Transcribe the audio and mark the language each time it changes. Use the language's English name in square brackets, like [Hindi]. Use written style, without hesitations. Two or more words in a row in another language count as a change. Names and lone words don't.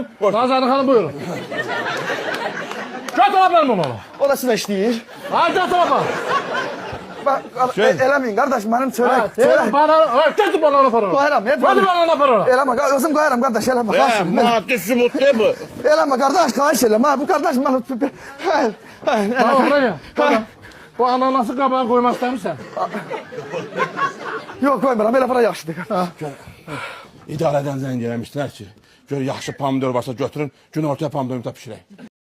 [Azerbaijani] Nazanı xanım buyurun. Götür apar bunu. Orası da işləyir. Ha götür apar. Şey- Eləməyin qardaş, mənim Ha, çörək. çörək. Ha, götür bananı apar ona. Qoyaram, Götür bananı apar ona. Eləmə, özüm qoyaram qardaş, eləmə. Hə, xahiş edirəm. maddi sübut ne bu? Eləmə qardaş, xahiş edirəm. Ha, bu qardaş mən... [Turkish] Hayır, hayır. [Azerbaijani] Ha, [Turkish] oraya gel. Tamam. [Azerbaijani] Bu ananası qabağa qoymaq istəmirsən? Yox, qoymuram, elə bura yaxşıdır. İdarədən zəng eləmişdilər ki, gör yaxşı pomidor varsa götürün, gün ortaya pomidor bişirək.